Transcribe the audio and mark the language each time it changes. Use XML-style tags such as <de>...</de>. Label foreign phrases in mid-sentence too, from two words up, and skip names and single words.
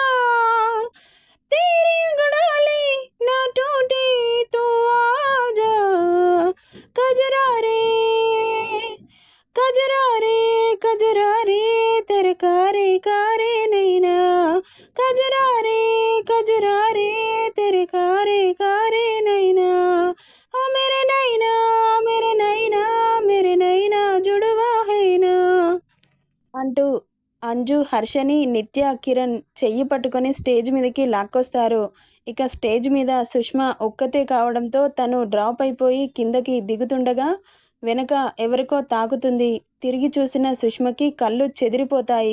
<hi>तेरी अंगड़ाली ना टूटी तो आजा, कजरा रे कजरा रे कजरा रे तेरे कारे कारे नैना, कजरा रे तेरे कारे कारे नैना, ओ मेरे नैना मेरे नैना मेरे नैना जुड़वा है ना</hi> <te>అంటూ అంజు హర్షని నిత్య కిరణ్ చెయ్యి పట్టుకొని స్టేజ్ మీదకి లాక్కొస్తారు. ఇక స్టేజ్ మీద సుష్మా ఒక్కతే కావడంతో తను డ్రాప్ అయిపోయి కిందకి దిగుతుండగా వెనక ఎవరికో తాకుతుంది. తిరిగి చూసిన సుష్మకి కళ్ళు చెదిరిపోతాయి.</te>